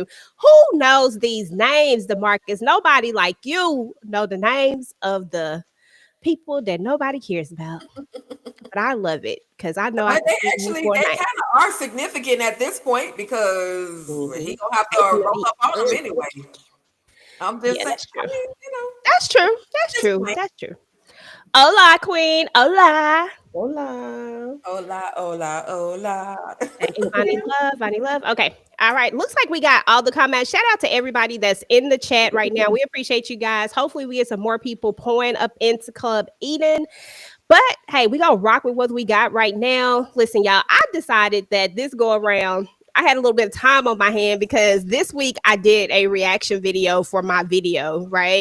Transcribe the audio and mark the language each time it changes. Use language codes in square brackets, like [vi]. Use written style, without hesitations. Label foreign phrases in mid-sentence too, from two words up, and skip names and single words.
[en] Who knows these names, DeMarcus? Nobody like you know the names of the people that nobody cares about. But I love it because I know I But can they give you actually 4 they nights. kind of are significant at this point because he gonna have to Mhm. roll up on them anyway. I'm just Yeah, saying. that's true. I mean, you know, That's true. That's just true. playing. That's true. Hola, Queen. Hola. Hola. Hola, hola, hola. Hey, Vonnie Love, Vonnie Love. Okay. All right. Looks like we got all the comments. Shout out to everybody that's in the chat right now. We appreciate you guys. Hopefully, we get some more people pouring up into Club Eden. But hey, we gonna rock with what we got right now. Listen, y'all, I decided that this go around, I had a little bit of time on my hand because this week I did a reaction video for my video, right?